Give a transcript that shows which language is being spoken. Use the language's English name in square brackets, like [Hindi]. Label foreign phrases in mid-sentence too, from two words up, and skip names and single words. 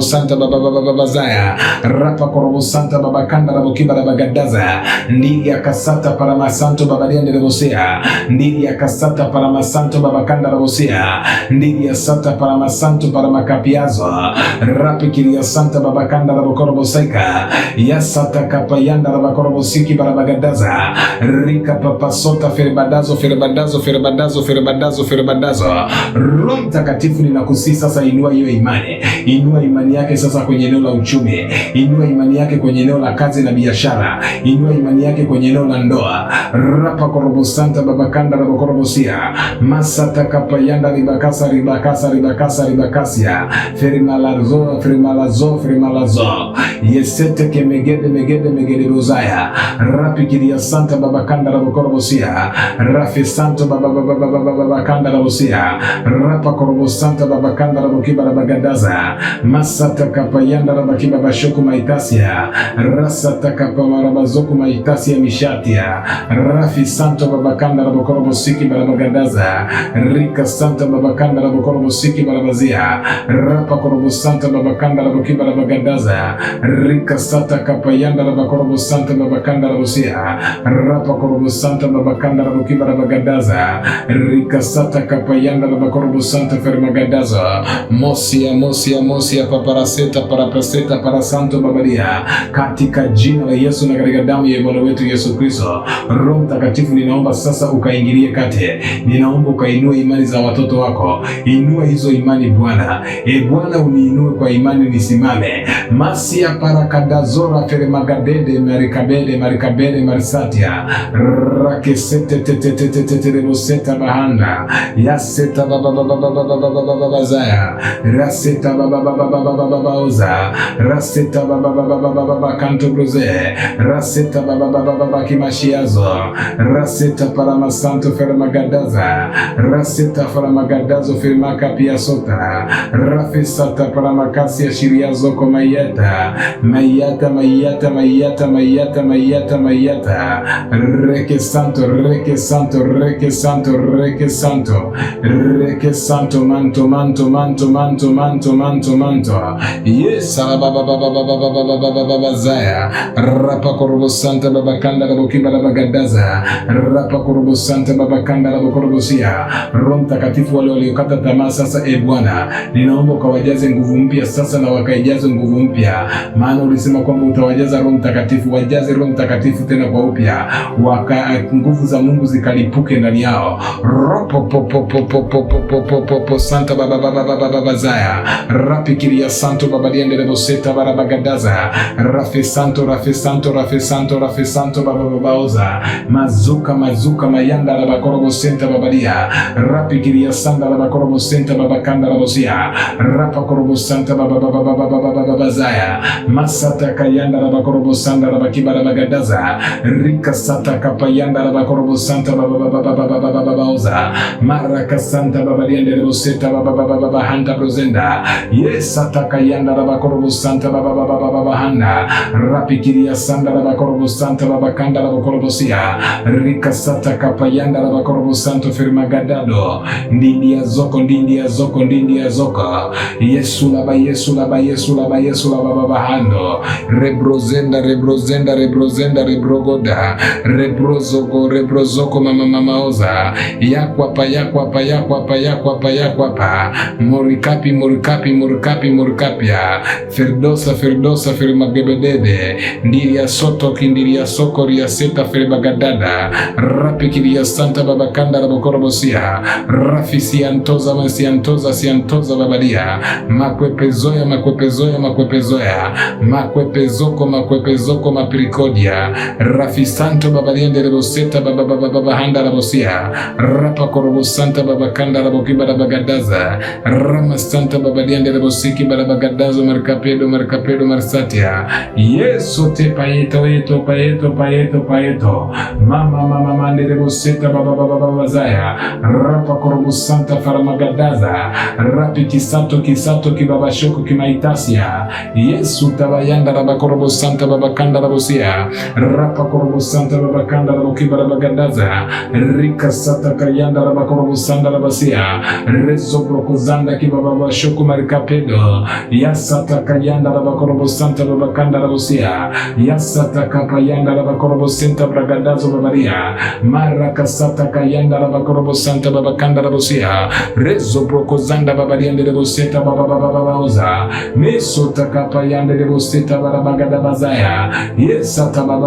[Swahili] santa babababazaya rapa korobo santa babakanda rabokiba rabagadaza ndiya kasata para masanto babalia ndelebosia ndiya kasata para masanto babakanda rabosia ndiya sata para masanto para makapiazo rapikiria santa babakanda rabokorobo seka yasata kapayanda rabakorobo siki barabagadaza rika papasota ferbadazo Roho Mtakatifu ninakusihi sasa, inua hiyo imani yake sasa kwenye eneo la uchumi, inua imani yake kwenye eneo la kazi na biashara, inua imani yake kwenye eneo la ndoa. Rapa korobo santa babakanda rabokorobosia masata kapayanda ribakasia ferimalazo yesete ke megede rozaya rapikiria santa babakanda rabokorobosia rafi santo babakanda rabosia rapa korobo santa babakanda rabokiba rabagadaza masata kapayanda rabaki kibaba shoko maitasia rasata kapamara zoko maitasia mishatia rafi santo babakanda la bokoro siki balabagandaza rika santa babakanda la bokoro siki balabazia rapa korobo santa babakanda la bokiba balabagandaza rika sata kapayanda la bokoro santa babakanda la bosia rapa korobo santa babakanda la bokiba balabagandaza rika sata kapayanda la bokoro santa fermagandaza mosia paparaseta parapaseta para santo babadia katika jina la Yesu na katika damu ya Bwana wetu Yesu Kristo. Roho Mtakatifu, ninaomba sasa ukaingilie kati. Ninaomba ukainue imani za watoto wako. Inua hizo imani Bwana. Bwana uniinue kwa imani nisimame. Masia parakadazora feremagadede marikabede marisatia rakesete tetetetetetereboseta bahanda yaseta bababababababababazaya raseta babababababababauza raseta bababababababakantobroze raseta babababababakimashia raseta paramasanto fermagadaza raseta faramagadazo firmaka pia sota rafesata paramakasia shiriazo kwa mayata reke santo manto yes babababababababazaya rapa korobo santa babakanda la bokiba la bagadaza rapa korobo santa babakanda la bokorobosia. Roho Mtakatifu, wale waliokata tamaa sasa, Bwana ninaomba ukawajaze nguvu mpya sasa na wakaijaze nguvu mpya, maana ulisema kwamba utawajaza Roho Mtakatifu. Wajaze Roho Mtakatifu tena kwa upya, nguvu za Mungu zikalipuke ndani yao. Ropo santa babababababazaya rapikiria santo babadiendele boseta barabagadaza rafe santo bababaoza mazuka mayanda la bakorobo senta babadia rapikiria sanda la bakorobo senta babakanda la bosia rapa korobo santa babababababazaya masata kayanda la bakorobo sanda la bakiba la bagadaza rika sata kapayanda la bakorobo santa bababababababaoza maraka santa babadiendele boseta bababababahanda brozenda yesata kayanda la bakorobo santa bababababahanda rapikiria sanda la bakorobo santa babakanda la bakorobosia rika sata kapayanda la bakorobo santo firmagadado ndindia zoko Yesu la babahando rebrozenda rebrozoko mamaoza yakwapa murikapia ferdosa firmagebedede ndiria soto kindiria soko ria seta firmagadada rapikiria santa babakanda la bokorobosia rafisi siantoza babadia makwepezoya makwepezoko mapirikodia rafisanto babaliende leboseta babahanda la bosia rapa korobosanta babakanda la bokiba la bagadaza rama santa babaliende lebosiki balabagadazo markapedo marsatia yeso te paeto mama leboseta babazaya rapa korobosanta faramagadaza rapi kisato kibabashoko kimaitasia Yesu tabayanda la bakorobosanta babakanda la bosia rapa korobosanta babakanda la bokiba la bagadaza rika sata kayanda la bakorobosanta la basia rezo brokozanda kibabashoko marikapedo yasata kayanda la bakorobosanta babakanda la bosia yasata kapayanda la bakorobosanta bragadazo babaria maraka sata kayanda la bakorobosanta babakanda la bosia rezo brokozanda babaliende de boseta babauza mesota kapayanda de boseta babagada bazaya yesata